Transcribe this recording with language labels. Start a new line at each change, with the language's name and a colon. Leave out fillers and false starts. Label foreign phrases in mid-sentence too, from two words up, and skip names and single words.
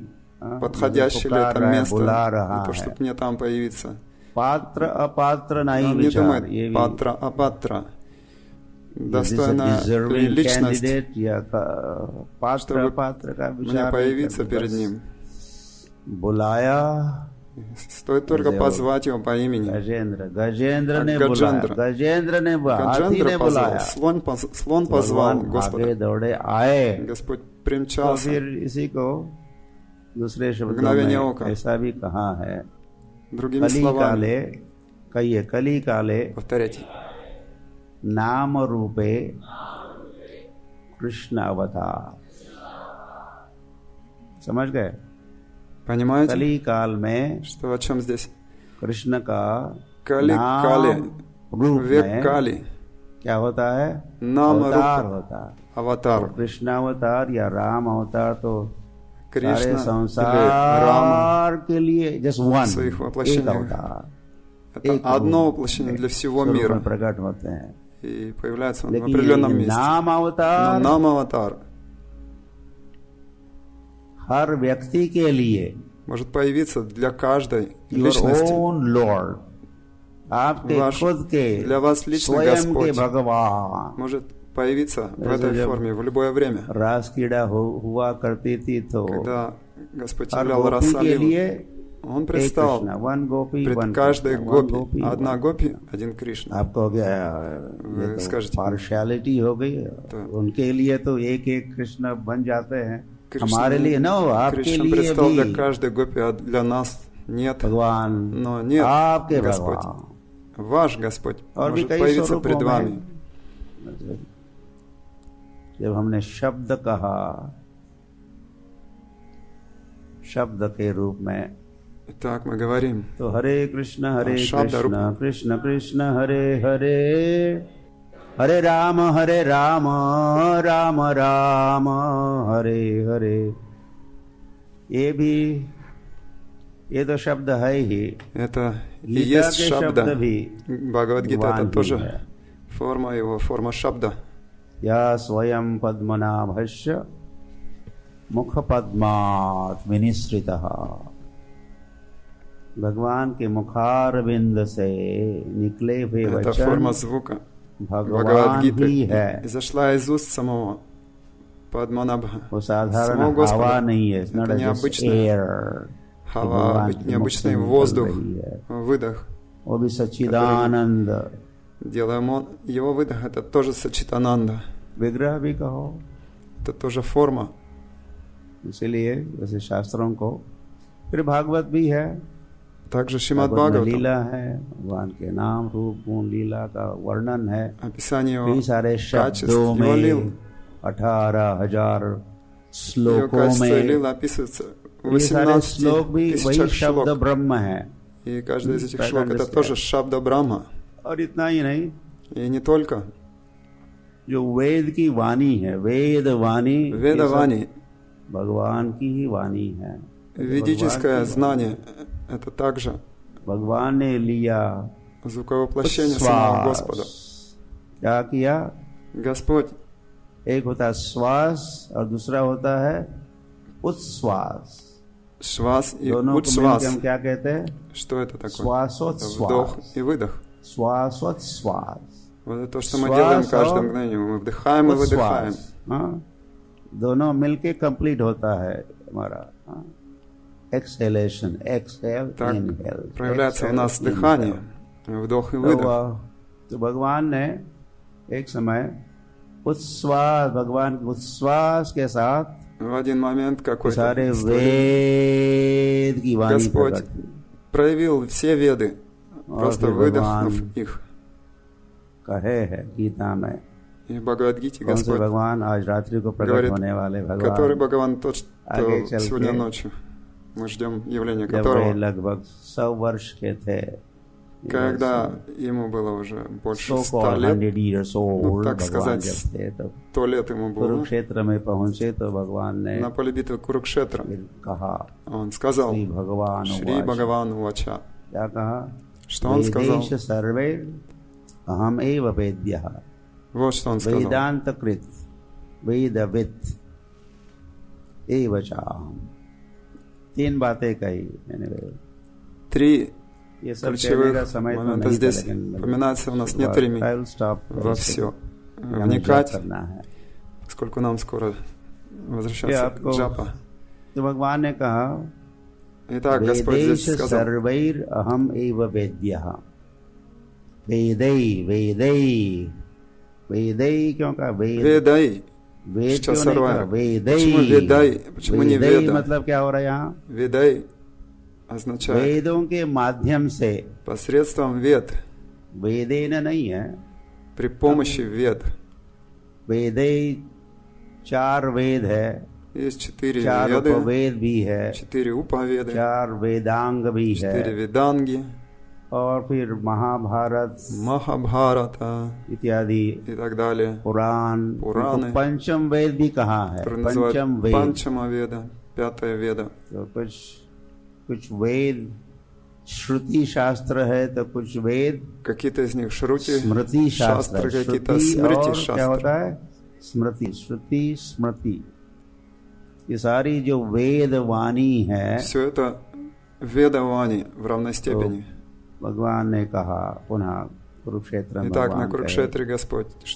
Russian: подходящее ли
Hindi: पुकार
Russian: это
Hindi: रहा है,
Russian: место
Hindi: बुला
Russian: для
Hindi: रहा
Russian: того,
Hindi: है।
Russian: чтобы мне там появиться.
Hindi: पात्र अपात्र नहीं
Russian: Он не
Hindi: विचार,
Russian: думает
Hindi: ये भी
Russian: патра, апатра. Достойная
Hindi: डिजर्विंग
Russian: личность,
Hindi: कैंडिडेट या पात्र
Russian: чтобы
Hindi: अपात्र का
Russian: мне
Hindi: विचार नहीं
Russian: появиться
Hindi: करते,
Russian: перед
Hindi: बस
Russian: ним.
Hindi: बुलाया
Russian: Стоит только позвать его по имени.
Hindi: गजेंद्र, गजेंद्र ने गजेंद्र। बुलाया, गजेंद्र ने हाथी ने
Russian: Гаджандра позвал,
Hindi: बुलाया,
Russian: слон позвал
Hindi: भगवान
Russian: Господа.
Hindi: भागे दौड़े आए।
Russian: Господь
Hindi: तो
Russian: примчался.
Hindi: फिर इसी को दूसरे शब्दों मगनावेन्य में ओका। ऐसा भी कहा है,
Russian: Другими
Hindi: कली
Russian: словами,
Hindi: काले, कहिए कली काले
Russian: повторяйте.
Hindi: नाम रूपे कृष्ण अवतार। समझ गए?
Russian: Понимаете,
Hindi: कली काल में
Russian: что о чем здесь?
Hindi: कृष्ण का
Russian: Кали,
Hindi: नाम
Russian: Кали,
Hindi: रूप
Russian: век
Hindi: में
Russian: Кали,
Hindi: क्या होता है? नाम अवतार रूप, होता है। तो
Russian: аватар,
Hindi: कृष्ण अवतार या राम अवतार तो सारे
Russian: Кришна или Рама
Hindi: संसार के लिए जस्ट
Russian: в
Hindi: वन,
Russian: своих
Hindi: एक
Russian: воплощениях.
Hindi: अवतार,
Russian: Это
Hindi: एक
Russian: одно
Hindi: रूप
Russian: воплощение
Hindi: में
Russian: для всего
Hindi: स्वरूप
Russian: мира.
Hindi: में प्रकट होते हैं।
Russian: И появляется он в
Hindi: लेकिन
Russian: определенном
Hindi: ये
Russian: месте.
Hindi: नाम
Russian: Но
Hindi: अवतार
Russian: нам аватар
Hindi: हर व्यक्ति के लिए,
Russian: может появиться для каждой
Hindi: योर
Russian: личности.
English: own Lord,
Hindi: आपके
Russian: Ваш,
Hindi: खुद के
Russian: для вас лично
Hindi: स्वयं के
Russian: Господь
Hindi: भगवान।
Russian: может появиться в
Hindi: जैसे
Russian: этой
Hindi: जब
Russian: форме в любое время.
Hindi: रास कीड़ा हुआ करती थी तो
Russian: Когда Господь
Hindi: हर
Russian: являл
Hindi: गोपी के
Russian: Расалилу,
Hindi: लिए
Russian: Он
Hindi: एक
Russian: предстал
Hindi: कृष्ण, वन गोपी
Russian: пред
Hindi: वन
Russian: каждой
Hindi: कृष्ण, वन
Russian: гопи.
Hindi: गोपी
Russian: Одна
Hindi: वन।
Russian: гопи, один Кришна.
Hindi: आपको क्या
Russian: Вы
Hindi: ये तो
Russian: скажете,
Hindi: पार्शियलिटी हो गई है? तो- उनके लिए तो एक एक कृष्ण बन जाते हैं,
Russian: Кришна,
Hindi: हमारे लिए नो, आपके
Russian: Кришна
Hindi: लिए
Russian: предстал для
Hindi: भी
Russian: каждой гопи, а для нас нет.
Hindi: भगवान,
Russian: Но нет,
Hindi: आपके
Russian: Господь.
Hindi: भगवान।
Russian: Ваш Господь
Hindi: और भी
Russian: может
Hindi: कई
Russian: появиться
Hindi: स्वरूपों
Russian: пред вами.
Hindi: में जब हमने शब्द कहा, शब्द के रूप में,
Russian: Итак, мы говорим,
Hindi: तो हरे कृष्ण शब्द रूप कृष्ण कृष्ण कृष्ण हरे हरे, हरे राम राम राम हरे हरे। ये तो शब्द है ही।
Russian: это и
Hindi: गीता
Russian: есть
Hindi: के शब्द
Russian: шабда.
Hindi: भी
Russian: Бхагавад-гита
Hindi: भगवान
Russian: это
Hindi: ही
Russian: тоже
Hindi: है।
Russian: форма его, форма шабда.
Sanskrit: या स्वयं पद्मनाभस्य मुख पद्मात् विनिसृतः,
Hindi: भगवान के मुखारविंद से निकले हुए
Russian: Это
Hindi: वचन
Russian: форма звука.
Hindi: भगवान
Russian: Бхагавад-гита
Hindi: ही है।
Russian: изошла из уст самого Падманабха.
Hindi: वो साधारण
Russian: Самого Господа.
Hindi: हवा नहीं है,
English: it's not
Russian: Это
English: just
Russian: необычная
English: air,
Russian: Хава, необычный воздух, выдох.
Hindi: वो भी सच्चिदानंद।
Russian: Делаем он, его выдох это тоже сачитананда.
Hindi: विग्रह भी कहो,
Russian: Это тоже форма.
Hindi: इसीलिए वैसे शास्त्रों को, फिर भागवत भी है,
Russian: Также Шримад
Hindi: भागवत में
Russian: Бхагаватам.
Hindi: लीला है, भगवान के नाम रूप गुण लीला का वर्णन है।
Russian: Описание
Hindi: कई
Russian: его
Hindi: सारे
Russian: качеств,
Hindi: शब्दों
Russian: его лил.
Hindi: में 18,000
Russian: Его
Hindi: श्लोकों
Russian: качества и
Hindi: में,
Russian: лила описываются в
Hindi: ये सारे
Russian: 18
Hindi: श्लोक भी वही
Russian: тысячах
Hindi: शब्द
Russian: шлок.
Hindi: ब्रह्म है।
Russian: И каждый из этих
English: Try to
Russian: шлок это
English: understand.
Russian: тоже Шабда Брахма.
Hindi: और इतना ही नहीं,
Russian: И не только.
Hindi: जो वेद की वाणी है, वेद वाणी, ये सब
Russian: Ведавани,
Hindi: भगवान की ही वाणी है।
Russian: ведическое
Hindi: भगवान की
Russian: знание, это также
Hindi: भगवान ने लिया
Russian: звуковоплощение самого
Hindi: श्वास।
Russian: Господа.
Hindi: क्या किया?
Russian: Господь,
Hindi: एक होता है श्वास और दूसरा होता है उच्छ्वास।
Russian: Швас и
Hindi: दोनों को मिलकर
Russian: Учшвас.
Hindi: हम क्या कहते हैं?
Russian: Что это такое?
Hindi: श्वासोच्छ्वास,
Russian: Вдох и выдох.
Hindi: श्वासोच्छ्वास,
Russian: Вот это то, что мы Швас делаем каждое
Hindi: और
Russian: мгновение. Мы вдыхаем и выдыхаем.
Hindi: उच्छ्वास, हाँ? दोनों मिलके कंप्लीट होता है हमारा
English: exhalation, exhale
Russian: Так
Hindi: इनहेल,
Russian: проявляется у нас дыхание. Вдох и выдох.
Hindi: तो भगवान ने एक समय उच्छ्वास, भगवान के उच्छ्वास के साथ
Russian: В один момент какой-то
Hindi: सारे
Russian: истории
Hindi: वेद की वाणी
Russian: Господь
Hindi: प्रकट की।
Russian: проявил все веды,
Hindi: और
Russian: просто
Hindi: फिर
Russian: выдохнув
Hindi: भगवान
Russian: их.
Hindi: कहे है गीता में,
Russian: И в Бхагавад-гите
Hindi: कौन से
Russian: Господь
Hindi: भगवान? आज रात्रि को प्रकट
Russian: говорит,
Hindi: होने वाले
Russian: который
Hindi: भगवान,
Russian: Бхагаван тот, что
Hindi: आगे चल
Russian: сегодня
Hindi: के
Russian: ночью. Мы ждем явления
Hindi: जब वे
Russian: которого,
Hindi: लगभग 100 वर्ष के थे,
Russian: когда ему было уже больше 100
Hindi: 100
Russian: лет,
English: 100 years old,
Russian: так
Hindi: भगवान
Russian: сказать,
Hindi: जब थे तो
Russian: 100 лет ему было,
Hindi: कुरुक्षेत्र में पहुंचे तो भगवान ने
Russian: на поле битвы Курукшетра,
Hindi: फिर कहा,
Russian: он сказал,
Hindi: श्री भगवान
Russian: Шри
Hindi: उवाच,
Russian: Бхагаван Увача.
Hindi: क्या कहा?
Russian: Что он сказал?
Sanskrit: वेदेश सर्वे अहम एव वेद्यः,
Russian: Вот что он сказал.
Sanskrit: वेदांत कृत वेदवित् एव चाहम।
Hindi: 3 बातें कही मैंने। 3 ये सब कहने
Russian: ключевых
Hindi: का समय तो
Russian: момента
Hindi: नहीं था,
Russian: здесь
Hindi: लेकिन
Russian: упоминается, у нас нет времени
English: I'll stop
Russian: во все
Hindi: हमें
Russian: вникать,
Hindi: जप करना है।
Russian: поскольку нам скоро
Hindi: ये
Russian: возвращаться к
Hindi: आपको,
Russian: джапа.
Hindi: तो भगवान ने कहा,
Russian: Итак, Господь здесь
Hindi: वेदेश
Russian: сказал,
Sanskrit: सर्वैर अहम एव वेद्यः।
Hindi: वेदै वेदै वेदै क्यों कहा? वेद
Russian: Ведай.
Hindi: वेद
Russian: Сейчас
Hindi: क्यों नहीं कहा?
Russian: сарвайра.
Hindi: वेदै।
Russian: Почему Ведай? Почему не
Hindi: वेदै
Russian: Веда?
Hindi: मतलब क्या हो रहा है यहाँ?
Russian: Ведай означает
Hindi: वेदों के माध्यम से,
Russian: посредством вед,
Hindi: वेदेन नहीं है,
Russian: при помощи вед.
Hindi: वेदै 4 वेद है,
Russian: Есть 4 4 веды,
Hindi: उपवेद भी है,
Russian: 4 уповеды,
Hindi: 4 वेदांग भी
Russian: 4
Hindi: है,
Russian: веданги,
Hindi: और फिर महाभारत
Russian: Махабхарата
Hindi: इत्यादि
Russian: и так далее.
Hindi: पुराण, पुराण उनको पंचम वेद भी कहा है।
Russian: Которые
Hindi: पंचम
Russian: называют
Hindi: वेद,
Russian: Панчама Веда, пятая Веда.
Hindi: तो कुछ वेद श्रुति शास्त्र है, तो कुछ वेद
Russian: Какие-то из них Шрути,
Hindi: स्मृति शास्त्र। शास्त्र,
Russian: какие-то
Hindi: श्रुति
Russian: Смрити
Hindi: और क्या
Russian: शास्त्र.
Hindi: होता है? स्मृति, श्रुति, स्मृति। ये सारी जो वेद वाणी है,
Russian: Все это Веда Вани в равной степени.
Hindi: भगवान ने कहा पुनः कुरुक्षेत्र में।
Russian: Итак, на
Hindi: भगवान कहे,
Russian: Курукшетре Господь что